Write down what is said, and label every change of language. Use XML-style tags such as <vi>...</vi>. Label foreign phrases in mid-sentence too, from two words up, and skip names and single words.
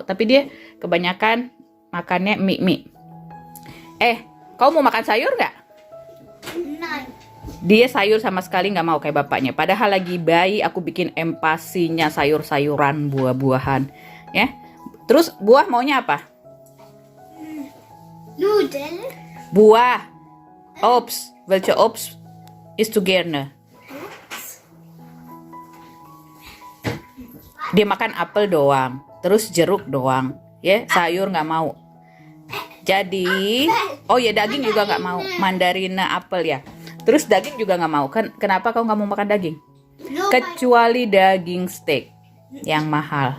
<id>Tapi dia kebanyakan makannya mie. Kau mau makan sayur nggak? Dia sayur sama sekali nggak mau kayak bapaknya. Padahal lagi bayi aku bikin empasinya sayur-sayuran, buah-buahan. Ya. Terus buah maunya apa?</id> <de>Nudel.</de> <id>Buah.</id> <de>Obst. Welche Obst ist du gerne?</de> <id>Dia makan apel doang. Terus jeruk doang. Ya, sayur nggak mau. Jadi, daging juga nggak mau. Mandarina, apel ya. Terus daging juga nggak mau. Kenapa kau nggak mau makan daging? Kecuali daging steak yang mahal.</id>